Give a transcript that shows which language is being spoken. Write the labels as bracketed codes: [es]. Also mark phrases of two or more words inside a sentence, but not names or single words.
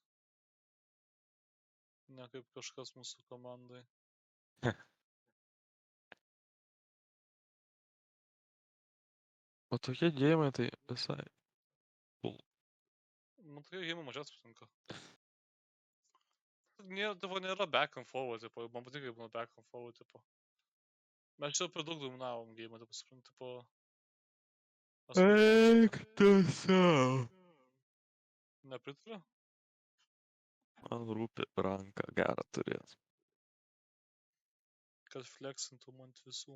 [lt] Ne kaip kažkas mūsų komandai. O tokie gėjimai tai visai. Man tokie gėjimai mažiausiai patinka. Nėra [en] back and forward, [lt] tipo, man patinka, kaip būna [en] back and forward, [lt] tipo. Mes čia per daug dominavom gėjimą, tipo, suprantu, tipo... Eik tu savo. Nepritariu? Man rūpi ranką gerą turėt. Kad flexintum ant visų.